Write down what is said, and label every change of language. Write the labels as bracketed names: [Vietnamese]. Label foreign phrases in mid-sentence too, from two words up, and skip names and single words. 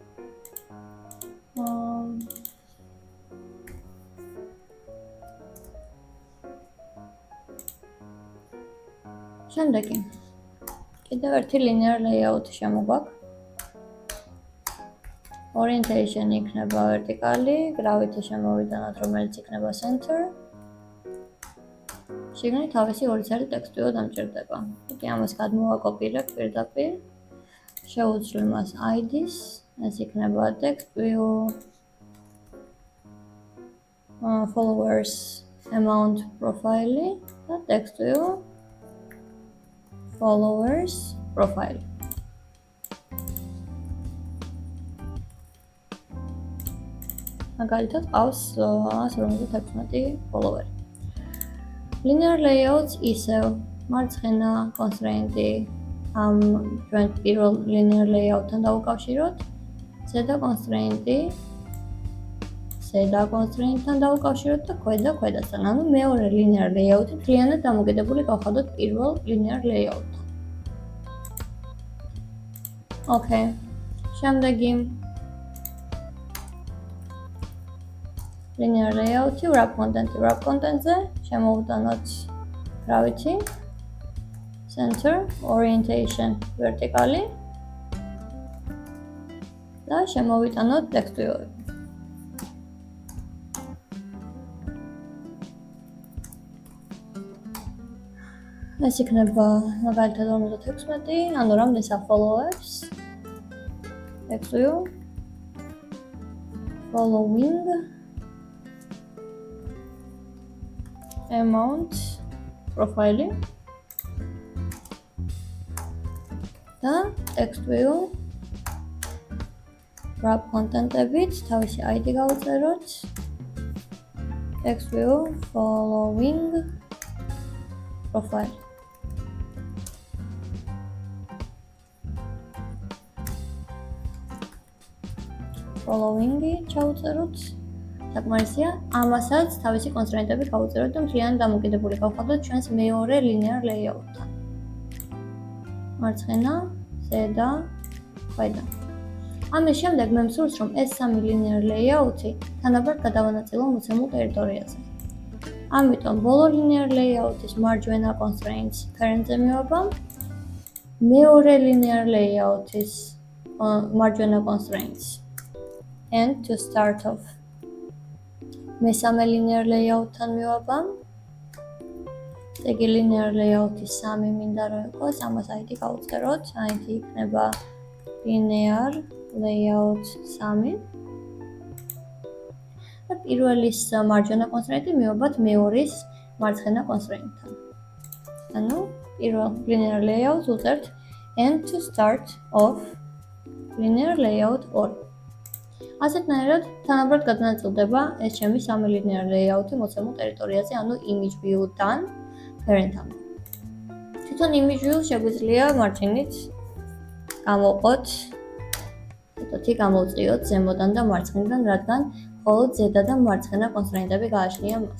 [Georgian] შემდეგი. კიდევ ერთი [English] linear layout- [Georgian] ი შემოგვაქვს. Orientation იქნება vertically, gravity შემოვიტანოთ, რომელიც იქნება center. შიგნით თავისი ორი წელი [English] text view [Georgian] დამჭირდება. იგი ამას გადმოვაკოპირებ პირდაპირ. შევუცვლი მას ID-ს, ეს იქნება [English] text view, followers, amount profile და text view, followers, profile. [Georgian] მაგალითად ყავს 156 follower. [English] Linear layouts [Georgian] ისევ მარცხენა constraint-ი ამ ჩვენ პირველ [English] linear layout- [Georgian] თან დავუკავშიროთ. ზედა კონსტრეინტი ზედა კონსტრეინტთან დავუკავშიროთ და ქვედასთან. ანუ მეორე [English] linear layout- [Georgian] ი მთლიანად დამოკიდებული გავხადოთ პირველ [English] linear layout- [Georgian] თან. Okay. შემდეგი [English] linear layout- [Georgian] ი [English] wrap content- [Georgian] ზე შემოვიტანოთ რა ვიცი [English] center orientation vertically [Georgian] და შემოვიტანოთ ტექსტიორი. ეს იქნება მაგალითად 56, ანუ რამდენს follow-ებს [English] text view following amount profile და text view wrap content-ებით თავისი ID გავუწეროთ text view following profile [Georgian] following-ი ჩავუწეროთ საკმარისია ამასაც თავისი კონსტრეინტებით გავუწეროთ და მთლიანად დამოკიდებული გავხადოთ ჩვენს მეორე [English] linear layout- [Georgian] თან მარცხენა ზედა ქვედა ამის შემდეგ მე მსურს რომ ეს სამი [English] linear layout- [Georgian] ი თანაბარ გადავანაწილო მოცემულ ტერიტორიაზე ამიტომ ბოლო [English] linear layout- [Georgian] ის მარჯვენა [English] constraints parent- [Georgian] ზე მივაბამ მეორე [English] linear layout- [Georgian] ის მარჯვენა [English] constraints and to start off [Georgian] მესამე [English] linear layout- [Georgian] თან მივაბამ ეგ [English] linear layout- [Georgian] ის 3 მინდა რომ იყოს ამას ID გავუწეროთ ID იქნება [English] linear layout 3 [Georgian] და პირველის მარჯვენა constraint-ი მივაბათ მეორის მარცხენა constraint-თან ანუ პირველ [English] linear layout [Georgian] უწერთ [English] and to start off linear layout 2 [Georgian] ასეთნაირად თანაბრად გადანაწილდება ეს ჩემი სამი [English] linear layout- [Georgian] ი მოცემულ ტერიტორიაზე, ანუ [English] image view- [Georgian] დან parent-მდე. თვითონ [English] image view [Georgian] შეგვიძლია მარჯვნით გამოვყოთ, ცოტათი გამოვწიოთ ზემოდან და მარცხნიდან, რადგან მხოლოდ ზედა და მარცხენა კონსტრეინტები გააჩნია მას.